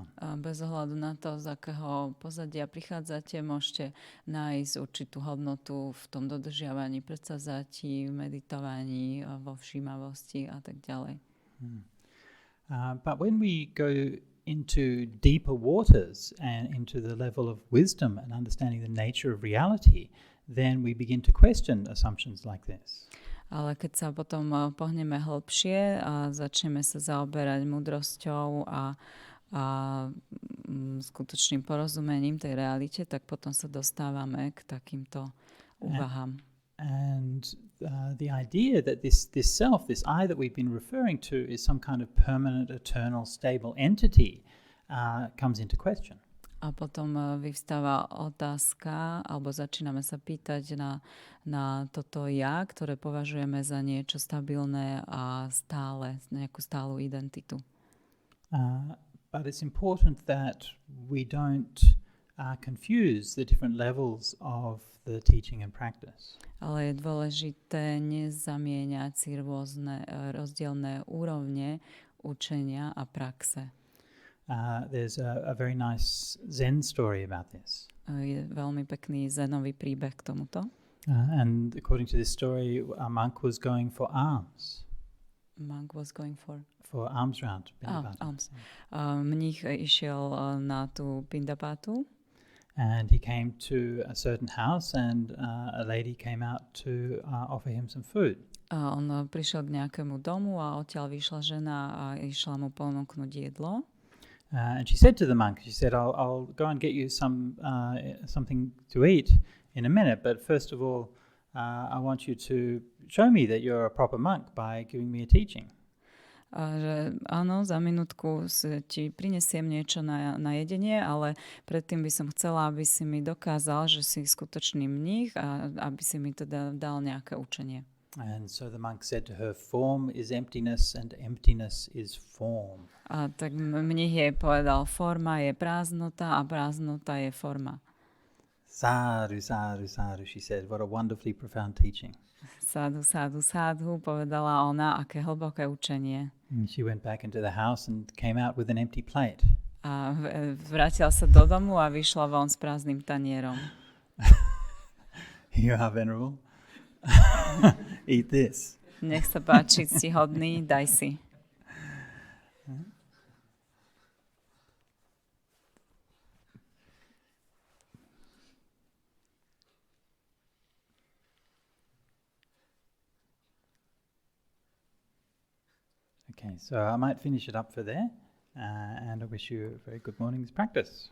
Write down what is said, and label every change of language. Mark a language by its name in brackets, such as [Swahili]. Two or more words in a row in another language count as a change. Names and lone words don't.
[Slovak] Bez ohľadu na to, z akého pozadia prichádzate, môžete nájsť určitú hodnotu v tom dodržiavaní predsavzatí, v meditovaní, vo všímavosti a tak ďalej. [English] But when we go into deeper waters and into the level of wisdom and understanding the nature of reality, then we begin to question assumptions like this. [Slovak] Ale keď sa potom pohneme hlbšie a začneme sa zaoberať múdrosťou a skutočným porozumením tej realite, tak potom sa dostávame k takýmto úvahám. [English] And the idea that this self, this I that we've been referring to, is some kind of permanent, eternal, stable entity comes into question. [Slovak] A potom vyvstáva otázka, alebo začíname sa pýtať na toto ja, ktoré považujeme za niečo stabilné a stále, nejakú stálu identitu. [English] But it's important that we don't confuse the different levels of the teaching and practice. [Slovak] Ale je dôležité nezamieňať si rôzne rozdielne úrovne učenia a praxe. [English] There's a very nice Zen story about this. [Slovak] Je veľmi pekný zenový príbeh k tomuto. [English] And according to this story, a monk was going for alms. Monk was going for alms round. Alms. [Slovak] Mních išiel na tú pindapátu. [English] And he came to a certain house and a lady came out to offer him some food. [Slovak] On prišiel k nejakému domu a odtiaľ vyšla žena a išla mu ponúknuť jedlo. [English] And she said to the monk, she said, I'll go and get you something to eat in a minute, but first of all, I want you to show me that you're a proper monk by giving me a teaching. [Slovak] Že áno, za minútku ti prinesiem niečo na jedenie, ale predtým by som chcela, aby si mi dokázal, že si skutočný mních a aby si mi teda dal nejaké učenie. [English] And so the monk said to her, form is emptiness and emptiness is form. [Slovak] A tak mních jej povedal, forma je prázdnota a prázdnota je forma. [Pali] Sadhu, sadhu, sadhu, [English] she said. What a wonderfully profound teaching. [Pali] Sadhu, sadhu, sadhu, [Slovak] povedala ona, aké hlboké učenie. [English] And she went back into the house and came out with an empty plate. [Slovak] A vrátila sa do domu a vyšla von s prázdnym tanierom. [English] You are venerable. Eat this. [Slovak] Nech sa páči, si hodný, daj si. [English] Okay, so I might finish it up for there, and I wish you a very good morning's practice.